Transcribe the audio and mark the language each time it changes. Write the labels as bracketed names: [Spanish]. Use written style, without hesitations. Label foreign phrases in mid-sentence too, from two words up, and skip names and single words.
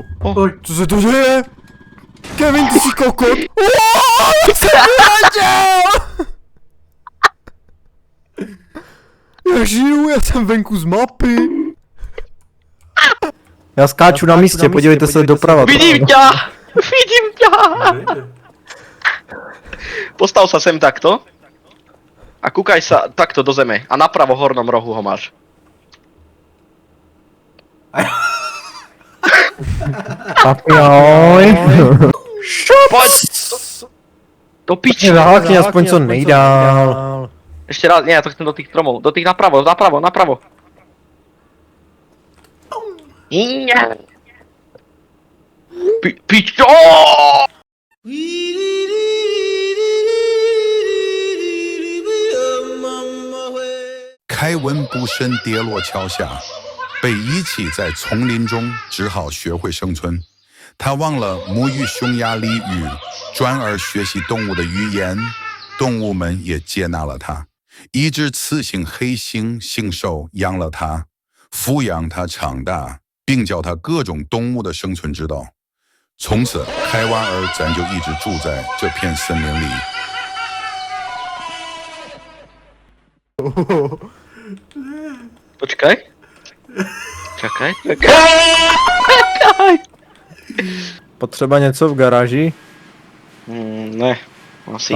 [Czech] Pojď. Co se to děje? Kevin, ty jsi kokot. Jak jsem vyletěl! Já žiju, já jsem venku z mapy. Já skáču na místě, podívejte se doprava. [Slovak] Vidím ťa! Vidím ťa! Postav sa sem takto. A kúkaj sa takto do zeme. A napravo v hornom rohu ho máš. Papjoj. Poď! Do piči. [Czech] Zahákni aspoň co nejdál. [Slovak] Ešte raz, nie, ja to chcem do tých stromov. Do tých napravo, napravo, napravo. Pičo! [Chinese] 开文不慎跌落桥下，被遗弃在丛林中，只好学会生存。他忘了母语匈牙利语，转而学习动物的语言，动物们也接纳了他。一只雌性黑猩猩兽养了他，抚养他长大，并教他各种动物的生存之道。从此，开完尔咱就一直住在这片森林里。 [Slovak] Počkaj. Čakaj, čakaj. [Czech] Potřeba něco v garáži? Ne, asi.